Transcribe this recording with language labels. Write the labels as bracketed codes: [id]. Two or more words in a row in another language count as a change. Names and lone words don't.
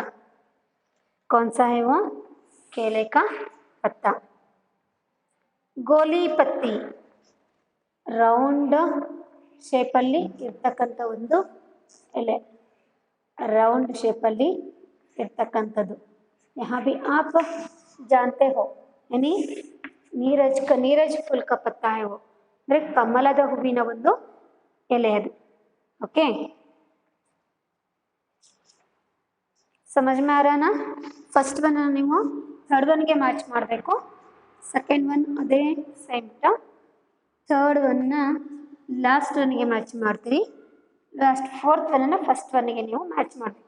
[hi] कौन सा है वो, केले का पत्ता। गोली पत्ती, [en] round shapeಲ್ಲಿ [kn] ಇರ್ತಕ್ಕಂಥ ಒಂದು ಎಲೆ, [en] round shapeಲ್ಲಿ [kn] ಇರ್ತಕ್ಕಂಥದ್ದು। [hi] यहाँ भी आप जानते हो, यानी नीरज फूल का पत्ता है वो, [kn] ಅಂದರೆ ಕಮಲದ ಹೂವಿನ ಒಂದು ಎಲೆ ಅದು। [hi] ओके, समझ में आ रहा है ना। [en] first one [kn] ನೀವು [en] third oneಗೆ [kn] ಮ್ಯಾಚ್ ಮಾಡಬೇಕು, [en] second one [kn] ಅದೇ [en] same term, third oneನ last oneಗೆ [kn] ಮ್ಯಾಚ್ ಮಾಡ್ತೀರಿ, [en] last fourth oneನ first oneಗೆ [kn] ನೀವು ಮ್ಯಾಚ್ ಮಾಡಬೇಕು।